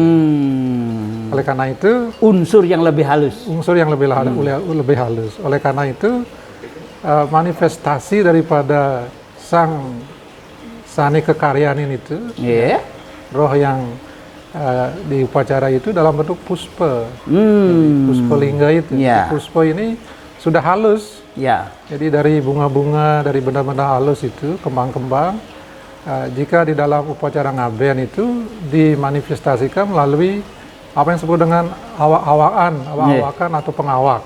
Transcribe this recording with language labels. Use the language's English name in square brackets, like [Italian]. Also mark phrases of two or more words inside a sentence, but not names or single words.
[Indonesian] Oleh karena itu unsur yang lebih halus. Lebih halus. Oleh karena itu manifestasi daripada sang sani kekaryaan itu, roh yang di upacara itu dalam bentuk puspa, puspa lingga itu. Puspa ini sudah halus. Jadi dari bunga-bunga, dari benda-benda halus itu, kembang-kembang. Jika di dalam upacara ngaben itu dimanifestasikan melalui apa yang disebut dengan awak-awakan atau pengawak.